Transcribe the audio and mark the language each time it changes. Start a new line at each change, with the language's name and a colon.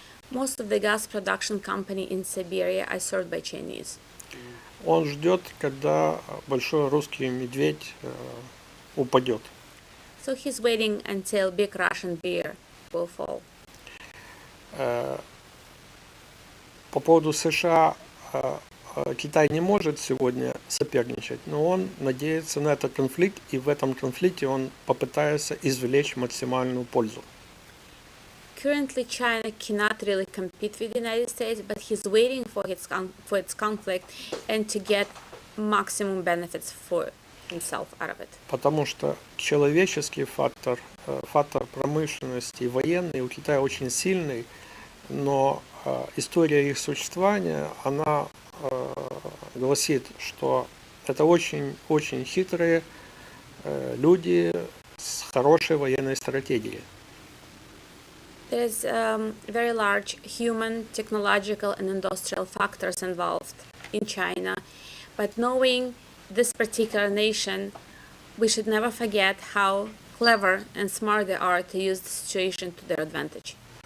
English: Most of the gas production company in Siberia are served by Chinese.
Russian: Он ждет, когда большой русский медведь упадет.
English: So he's waiting until big Russian bear will fall.
Russian: По поводу США Китай не может сегодня соперничать, но он надеется на этот конфликт, и в этом конфликте он попытается извлечь максимальную пользу.
English: Currently, China cannot really compete with the United States, but he's waiting for its conflict and to get maximum benefits for himself out of it.
Russian: Потому что человеческий фактор промышленности и военный у Китая очень сильный, но история их существования, она гласит, что это очень хитрые люди с хорошей военной стратегией.
English: There's very large human, technological, and industrial factors involved in China, but knowing this particular nation, we should never forget how clever and smart they are to use the situation to their advantage.